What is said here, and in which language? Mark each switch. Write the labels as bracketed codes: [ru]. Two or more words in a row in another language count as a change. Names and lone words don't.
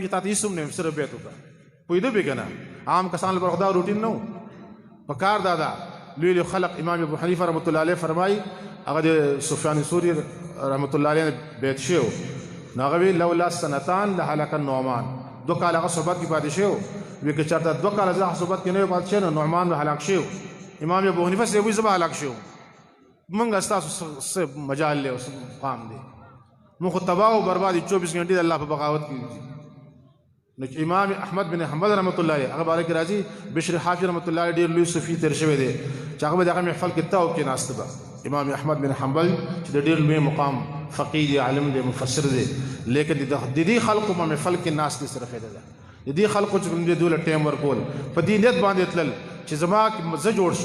[ps] چې تا ته هېڅ هم نه یم صرف بیعت وکړه پوهېده پې که نه عام کسانو لپاره خو دا روټین نه و پکار دا ده لوی لوی خلق امام ابو حنیفه [ar] رحمت الله علیه [ps] فرمایي هغه د سفیان ثوري رحمت الله علیه بیعت شوی و نو هغه وی [ar] لولا سنتان لهلک النعمان [ps] دو کال هغه صحبت کې پاتې شوی وی که چېرته دوه کاله زه صحبت کې نه وی پاتې شوی نو نعمان به هلاک شوی امام ابو حنیفه صاحب وایي زه به هلاک شوی موږ ستاسو څه مجال دی او څه مقام دی موږ خو تباہ او بربادي 24 غنټې د الله په بغاوت کې دي. نو چې امام احمد بن حنبل [ar] رحمۃ اللہ علیہ [ps] هغه باره کې راځي بشر حافظ [ar] رحمۃ اللہ علیہ [ps] ډېر لوی صوفي تیر شوی دی چې هغه دغه محفل کې تاو کې ناست به امام احمد بن حنبل چې د ډېر لوی مقام فقيه دی عالم دی مفسر دی لیکن د دې خلقو په محفل کې ناست سره فائدہ ده د دې خلقو چې موږ دوله ټیم ورکول په دې نیت باندې تلل چې زما زه جوړ شم.